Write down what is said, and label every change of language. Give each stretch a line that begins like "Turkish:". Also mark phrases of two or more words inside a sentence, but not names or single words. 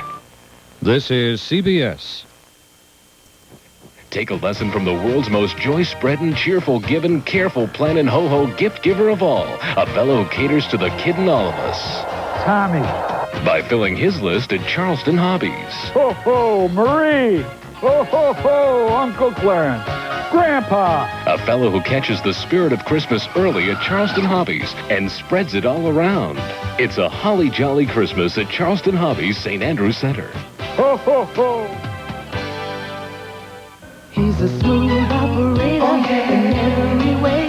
English: This is CBS. Take a lesson from the world's most joy-spreading, cheerful, giving, careful, planning, ho-ho gift giver of all. A fellow who caters to the kid in all of us. Tommy. By filling his list at Charleston Hobbies. Ho, ho, Marie. Ho, ho, ho, Uncle Clarence. Grandpa. A fellow who catches the spirit of Christmas early at Charleston Hobbies and spreads it all around. It's a holly jolly Christmas at Charleston Hobbies, St. Andrews Center. Ho, ho, ho. He's a smooth operator in every way.